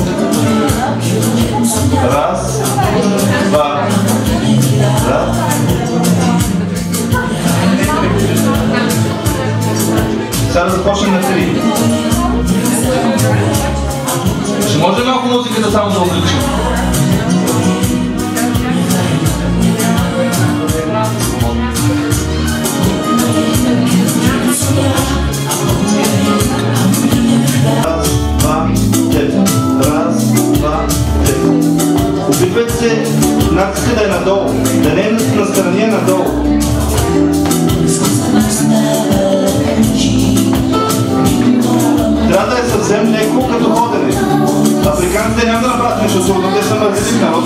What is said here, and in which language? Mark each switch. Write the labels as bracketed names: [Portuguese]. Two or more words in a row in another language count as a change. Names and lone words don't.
[Bulgarian] Раз, два, раз. Сега да започнем на 3. Ще може малко музиката само да увеличим? Раз, два, теп. Раз, два, теп. Опитвайте се натиска да е надолу, да не е настрани, надолу. Трябва да е съвсем леко като ходене. Африканците няма да направят нещо трудно, те са мързелив народ.